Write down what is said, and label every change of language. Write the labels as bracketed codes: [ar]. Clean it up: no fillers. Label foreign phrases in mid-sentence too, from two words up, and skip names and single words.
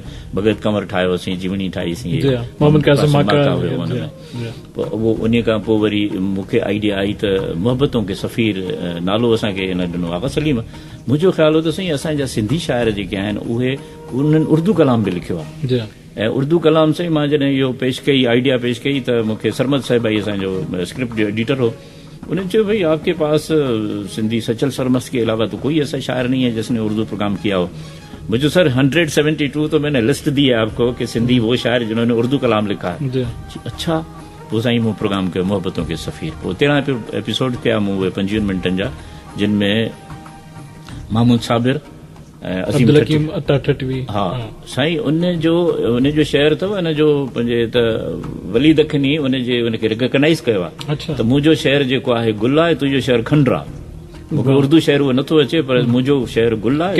[sd] भगत कंवर ठाहियोसीं, जीवनी ठाहीसीं। उहो उन खां पोइ वरी मूंखे आइडिया आई त मोहब्बतों के सफ़ीर नालो असांखे हिन ॾिनो आगा सलीम। मुंहिंजो ख़्याल हो त साईं असांजा सिंधी शाइर जेके आहिनि उहे उन्हनि उर्दू कलाम बि लिखियो आहे। ऐं उर्दू कलाम साईं मां जॾहिं इहो पेश कई, आइडिया पेश कई, त मूंखे सरमद साहिब भाई असांजो स्क्रिप्ट जो एडिटर हो, [ur] انہوں نے کہا بھائی آپ کے پاس سندھی سچل سرمست کے علاوہ تو کوئی ایسا شاعر نہیں ہے جس نے اردو پروگرام کیا ہو. مجھے سر 172 تو میں نے لسٹ دی ہے آپ کو کہ سندھی وہ شاعر جنہوں نے اردو کلام لکھا ہے. [sd] अच्छा वो साईं मूं प्रोग्राम कयो मोहब्बतों के सफ़ीर। वो 13 एपिसोड कया मूं, उहे 55 मिनटनि जा, जिनमें महमूद साबिर, हा साईं उन जो शेर अथव न जो पंहिंजे त वली दखनी उनखे रिकग्नाइज़ कयो आहे। त मुंहिंजो शेर जेको आहे गुल आहे, तुंहिंजो शेर खंडर आहे। मूंखे उर्दू शेर उहो नथो अचे, पर मुंहिंजो शेर गुल आहे।